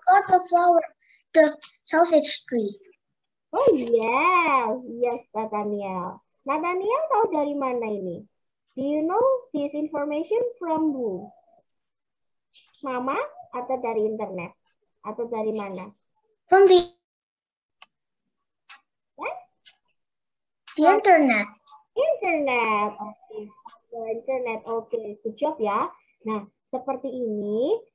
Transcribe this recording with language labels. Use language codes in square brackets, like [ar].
[en] The flower, the sausage tree. Oh yes, yes Nathaniel. [id] Nathaniel tahu dari mana ini? [en] Do you know this information from who? [id] Mama atau dari internet? Atau dari mana? [en] From the The internet. Internet. Oke. Internet. Oke, good job ya. [id] Nah, seperti ini.